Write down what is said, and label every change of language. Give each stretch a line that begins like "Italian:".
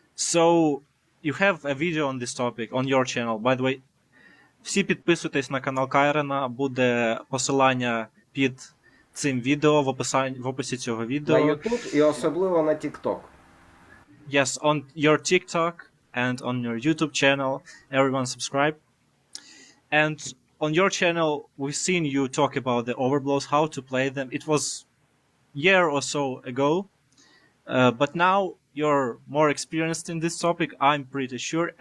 English: So you have a video on this topic on your channel. By the way,
Ukrainian: всі підписуйтесь на канал Кайрена, буде посилання під цим відео в описі цього відео. На YouTube і особливо на TikTok.
English: Yes, on your TikTok and on your YouTube channel, everyone subscribe. And on your channel, we've seen you talk about the overblows, how to play them. It was a year or so ago, but now you're more experienced in this topic, I'm pretty sure.